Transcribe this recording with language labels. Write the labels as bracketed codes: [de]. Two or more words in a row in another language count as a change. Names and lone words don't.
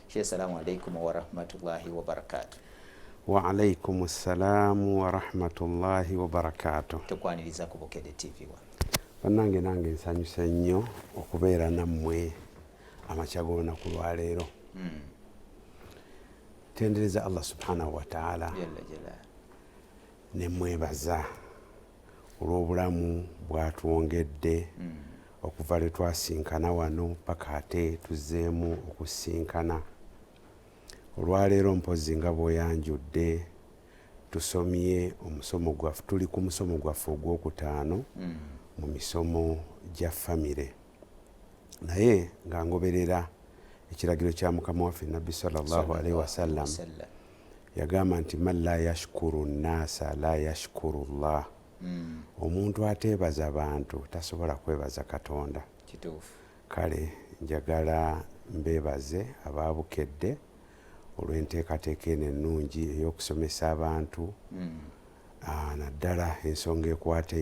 [ar] السلام عليكم ورحمة الله وبركاته. وعليكم السلام ورحمة الله وبركاته. [lg] Tukwaniriza ku Bukedde TV wa. Bannange nange nsanyusa nnyo okubeera nammwe amakya g'olunaku lwaleero. Tendereza Allah [ar] سبحانه وتعالى [lg] ne mwebaza olw'obulamu bwatwongedde okuva lwe twasinkana wano paka ate tuzzeemu okusinkana. Olwaleero mpozi nga bw'oyanjudde tusomye omusomo gwaffe, tuli ku musomo gwaffe ogwokutaano mu misomo gya famire, naye nga ngoberera ekiragiro kya mukama waffe nabbi [ar] صلى الله عليه وسلم [lg] yagamba nti [ar] من لا يشكر الناس لا يشكر الله. [lg] Omuntu ateebaza bantu tasobola kwebaza Katonda. Kale njagala mbeebaze aba Bukedde olw'enteekateeka eno ennungi ey'okusomesa abantu naddala ensonga ekwata